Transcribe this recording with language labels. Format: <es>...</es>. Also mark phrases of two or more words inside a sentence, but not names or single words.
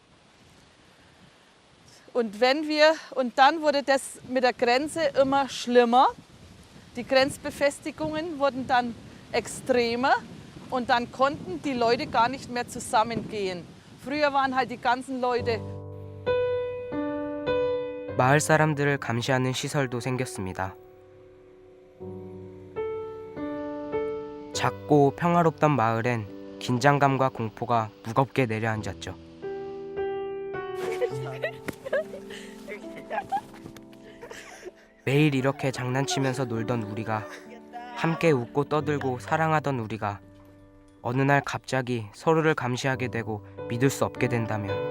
<de>Und dann wurde das mit der Grenze immer schlimmer. Die Grenzbefestigungen wurden dann extremer und dann konnten die Leute gar nicht mehr zusammengehen. Früher waren halt die ganzen Leute.</de> <ko>마을 사람들을 감시하는 시설도 생겼습니다. 작고 평화롭던 마을엔 긴장감과 공포가 무겁게 내려앉았죠. 매일 이렇게 장난치면서 놀던 우리가, 함께 웃고 떠들고 사랑하던 우리가 어느 날 갑자기 서로를 감시하게 되고 믿을 수 없게 된다면,</ko>